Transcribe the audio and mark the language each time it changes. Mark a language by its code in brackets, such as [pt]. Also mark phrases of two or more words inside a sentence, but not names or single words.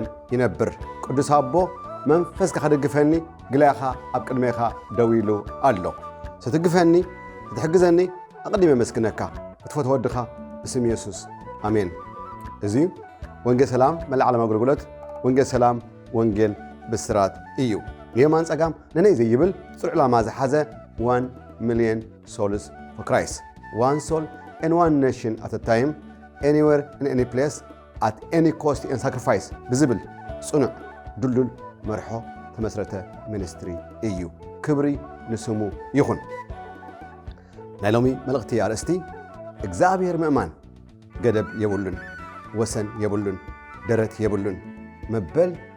[ti] ይነብር። ቅዱስ ኣቦ መንፈስካ ከደግፈኒ ግላኻ ኣብ ቅድሜኻ ደው ኢሉ ኣሎ። ስትግፈኒ ስትሕግዘኒ ኣቐዲመ መስክነካ እትፈትዎ ወድኻ ብስም ኢየሱስ ኣሜን። እዚ ወንጌል ሰላም መላእ ዓለም ኣገልግሎት ወንጌል ሰላም ወንጌል ብስራት እዩ። የማን ጸጋም ነነይ ዘይብል ጽሩዕ ዕላማ ዝሓዘ [en] 1 million souls for Christ. One soul and one nation at a time, anywhere in any place, at any cost and sacrifice. Visible, [ti] ጽኑዕ ድልዱል መርሖ ተመስረተ ሚኒስትሪ እዩ። ክብሪ ንስሙ ይኹን። ናይ ሎሚ መልእኽቲ ኣርእስቲ እግዚአብሔር ምእማን ገደብ የብሉን፣ ወሰን የብሉን፣ ደረት የብሉን መበል